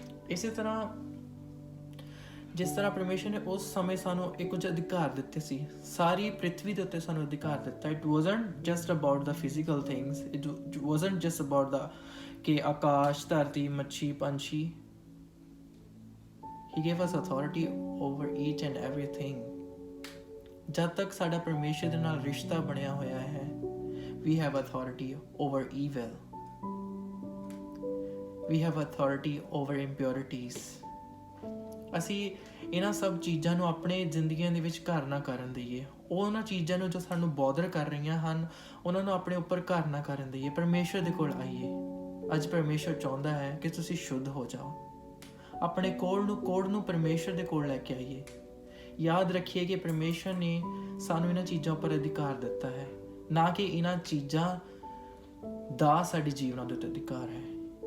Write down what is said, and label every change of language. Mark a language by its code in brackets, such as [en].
[pa] ਇਸੇ ਤਰ੍ਹਾਂ ਜਿਸ ਤਰ੍ਹਾਂ ਪਰਮੇਸ਼ਰ ਨੇ ਉਸ ਸਮੇਂ ਸਾਨੂੰ ਇੱਕ ਕੁਝ ਅਧਿਕਾਰ ਦਿੱਤੇ ਸੀ, ਸਾਰੀ ਪ੍ਰਿਥਵੀ ਦੇ ਉੱਤੇ ਸਾਨੂੰ ਅਧਿਕਾਰ ਦਿੱਤਾ। [en] it wasn't just about the physical things, it wasn't just about the [pa] ਕਿ ਆਕਾਸ਼, ਧਰਤੀ, ਮੱਛੀ, ਪੰਛੀ। [en] He gave us authority over each and everything. [pa] ਜਦ ਤੱਕ ਸਾਡਾ ਪਰਮੇਸ਼ਰ ਦੇ ਨਾਲ ਰਿਸ਼ਤਾ ਬਣਿਆ ਹੋਇਆ ਹੈ, [en] we have authority over evil. We have authority over impurities. [pa] ਅਸੀਂ ਇਹਨਾਂ ਸਭ ਚੀਜ਼ਾਂ ਨੂੰ ਆਪਣੇ ਜ਼ਿੰਦਗੀਆਂ ਦੇ ਵਿੱਚ ਘਰ ਨਾ ਕਰਨ ਦਈਏ। ਉਹਨਾਂ ਚੀਜ਼ਾਂ ਨੂੰ ਜੋ ਸਾਨੂੰ ਬੋਦਰ ਕਰ ਰਹੀਆਂ ਹਨ, ਉਹਨਾਂ ਨੂੰ ਆਪਣੇ ਉੱਪਰ ਘਰ ਨਾ ਕਰਨ ਦਈਏ। ਪਰਮੇਸ਼ਰ ਦੇ ਕੋਲ ਆਈਏ। ਅੱਜ ਪਰਮੇਸ਼ਰ ਚਾਹੁੰਦਾ ਹੈ ਕਿ ਤੁਸੀਂ ਸ਼ੁੱਧ ਹੋ ਜਾਓ। ਆਪਣੇ ਕੋੜ ਨੂੰ ਪਰਮੇਸ਼ਰ ਦੇ ਕੋਲ ਲੈ ਕੇ ਆਈਏ। ਯਾਦ ਰੱਖੀਏ ਕਿ ਪਰਮੇਸ਼ਰ ਨੇ ਸਾਨੂੰ ਇਹਨਾਂ ਚੀਜ਼ਾਂ ਉੱਪਰ ਅਧਿਕਾਰ ਦਿੱਤਾ ਹੈ, ਨਾ ਕਿ ਇਹਨਾਂ ਚੀਜ਼ਾਂ ਦਾ ਸਾਡੇ ਜੀਵਨਾਂ ਦੇ ਉੱਤੇ ਅਧਿਕਾਰ ਹੈ।